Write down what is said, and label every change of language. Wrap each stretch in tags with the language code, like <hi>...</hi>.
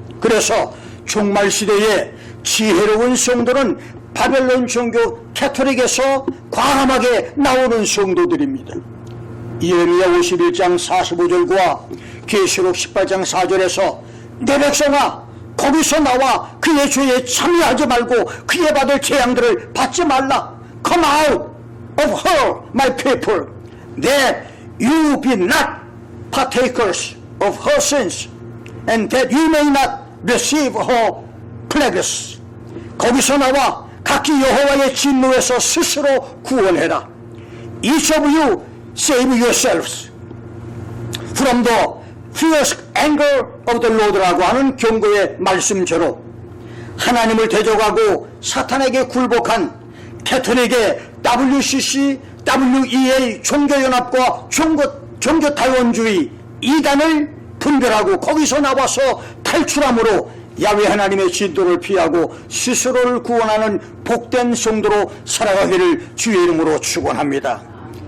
<ko>그래서 종말 시대에 지혜로운 성도는 바벨론 종교 캐톨릭에서 과감하게 나오는 성도들입니다. 예레미야 51장 45절과 계시록 18장 4절에서 내 백성아, 거기서 나와 그의 죄에 참여하지 말고 그의 받을 재앙들을 받지 말라.</ko> <en>Come out of her, my people, that you be not partakers of her sins. and that you may not receive her plagues.</en> <ko>거기서 나와 각기 여호와의 진노에서 스스로 구원해라.</ko> <en>Each of you save yourselves from the fierce anger of the Lord</en> <ko>라고 하는 경고의 말씀대로 하나님을 대적하고 사탄에게 굴복한 캐톨릭의 WCC, WEA 종교연합과 종교타원주의 이단을 분별하고 거기서 나와서 탈출함으로 야훼 하나님의 진도를 피하고 스스로를 구원하는 복된 성도로 살아가기를 주의 이름으로 축원합니다.</ko>